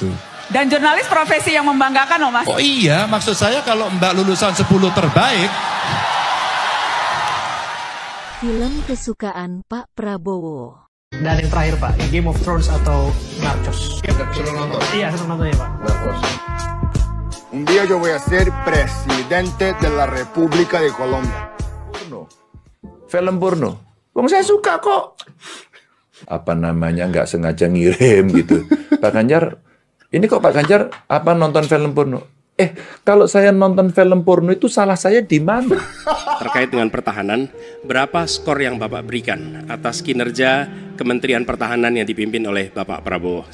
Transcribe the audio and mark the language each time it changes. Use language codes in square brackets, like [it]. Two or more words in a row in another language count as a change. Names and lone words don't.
[id] Dan jurnalis profesi yang membanggakan loh Mas. Oh iya, maksud saya kalau Mbak lulusan 10 terbaik. Film kesukaan Pak Prabowo. Dan yang terakhir Pak, Game of Thrones atau Narcos? Senang nonton? Iya, senang nonton ya Pak. Narcos. [es] Un día yo voy a ser presidente de la República de Colombia. [id] Film porno. Wong saya suka kok. Apa namanya, nggak sengaja ngirim gitu. Pak Ganjar, ini kok Pak Ganjar apa nonton film porno? Kalau saya nonton film porno itu salah saya di mana? Terkait dengan pertahanan, berapa skor yang Bapak berikan atas kinerja Kementerian Pertahanan yang dipimpin oleh Bapak Prabowo?